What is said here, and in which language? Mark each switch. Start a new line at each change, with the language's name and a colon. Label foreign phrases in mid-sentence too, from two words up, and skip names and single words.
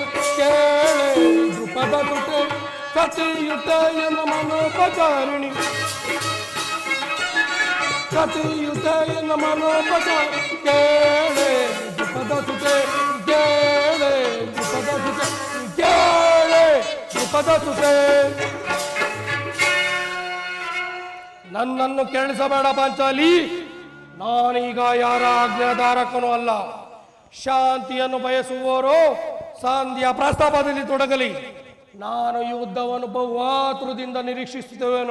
Kannada: ಕೇಳೆ ದೃಪದ ಸುತೆ, ಸತಿಯುತ ಎನ್ನ ಮನೋಪಚಾರಿಣಿ, ಸತಿಯುತ ಎನ್ನ ಮನೋಪಚಾರ, ಕೇಳೆ ದೃಪದ ಸುತೆ, ಕೇಳೆ ದೃಪದ ಸುತೆ, ಕೇಳೆ ದೃಪದ ಸುತೆ. ನನ್ನನ್ನು ಕೇಳಿಸಬೇಡ ಪಾಂಚಾಲಿ. ನಾನೀಗ ಯಾರ ಆಜ್ಞಾಧಾರಕನೂ ಅಲ್ಲ. ಶಾಂತಿಯನ್ನು ಬಯಸುವವರು ಸಂಧಿಯ ಪ್ರಸ್ತಾಪದಲ್ಲಿ ತೊಡಗಲಿ. ನಾನು ಯುದ್ಧವನ್ನು ಬಹುಆತುರದಿಂದ ನಿರೀಕ್ಷಿಸುತ್ತೇವೇನು.